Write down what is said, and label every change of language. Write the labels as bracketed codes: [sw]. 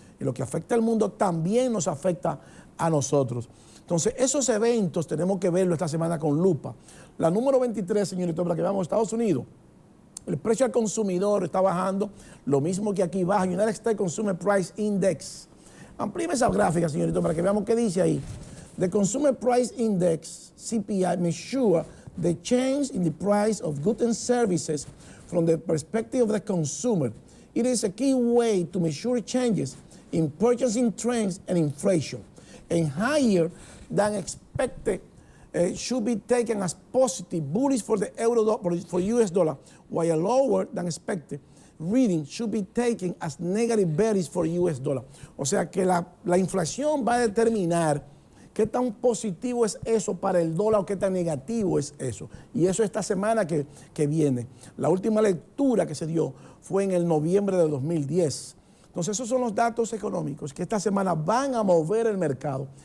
[es] Y lo que afecta al mundo también nos afecta a nosotros. Entonces, esos eventos tenemos que verlo esta semana con lupa. La número 23, señorito, para que veamos Estados Unidos. El precio al consumidor está bajando, lo mismo que aquí baja. [en] United States Consumer Price Index. [es] Amplíeme esa gráfica, señorito, para que veamos qué dice ahí. [en] The Consumer Price Index, CPI, measure the change in the price of goods and services from the perspective of the consumer. It is a key way to measure changes in purchasing trends and inflation. And higher than expected should be taken as positive bullish for the euro for US dollar, while lower than expected reading should be taken as negative bearish for US dollar. [es] O sea que la inflación va a determinar qué tan positivo es eso para el dólar o qué tan negativo es eso. Y eso esta semana que viene. La última lectura que se dio fue en el noviembre de 2010. Entonces esos son los datos económicos que esta semana van a mover el mercado.